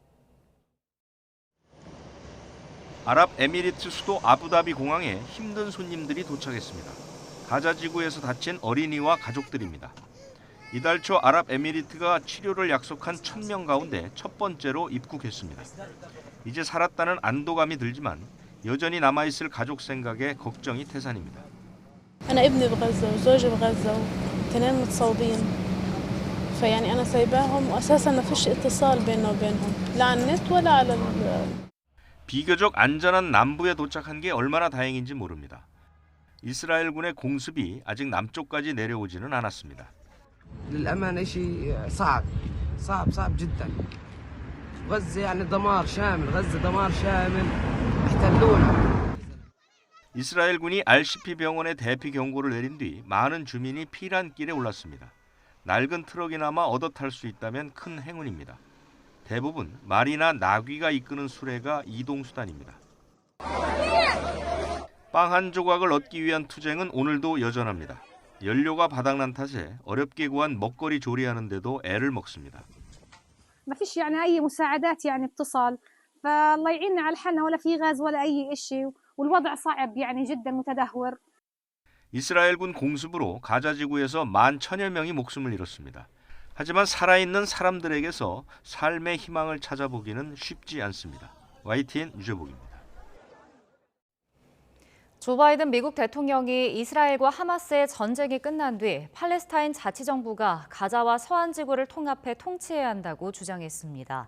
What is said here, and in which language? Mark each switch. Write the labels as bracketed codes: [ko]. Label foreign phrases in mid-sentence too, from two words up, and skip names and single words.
[ko] 아랍에미리트 수도 아부다비 공항에 힘든 손님들이 도착했습니다. 가자지구에서 다친 어린이와 가족들입니다. 이달 초 아랍에미리트가 치료를 약속한 1,000명 가운데 첫 번째로 입국했습니다. 이제 살았다는 안도감이 들지만 여전히 남아있을 가족 생각에 걱정이 태산입니다. [ar] أنا ابني بغزة وزوجي بغزة وتنين متصابين فيعني أنا سايباهم وأساسا ما فيش اتصال بيننا وبينهم لا على النت ولا على [ko] 비교적 안전한 남부에 도착한 게 얼마나 다행인지 모릅니다. 이스라엘군의 공습이 아직 남쪽까지 내려오지는 않았습니다. [ar] للأمانة شيء صعب جدا. غزة يعني دمار شامل. غزة دمار شامل. احتلونا. [ko] 이스라엘군이 RCP 병원에 대피 경고를 내린 뒤 많은 주민이 피난길에 올랐습니다. 낡은 트럭이나마 얻어 탈 수 있다면 큰 행운입니다. 대부분 말이나 나귀가 이끄는 수레가 이동수단입니다. 빵 한 조각을 얻기 위한 투쟁은 오늘도 여전합니다. 연료가 바닥난 탓에 어렵게 구한 먹거리 조리하는데도 애를 먹습니다. [ar] ما فيش يعني أي مساعدات يعني اتصال فالله يعيننا على حالنا ولا في غاز ولا أي شيء والوضع صعب يعني جدا متدهور. [ko] 이스라엘군 공습으로 가자지구에서 11,000여 명이 목숨을 잃었습니다. 하지만 살아있는 사람들에게서 삶의 희망을 찾아보기는 쉽지 않습니다. YTN 유재복입니다. 조 바이든 미국 대통령이 이스라엘과 하마스의 전쟁이 끝난 뒤 팔레스타인 자치정부가 가자와 서안 지구를 통합해 통치해야 한다고 주장했습니다.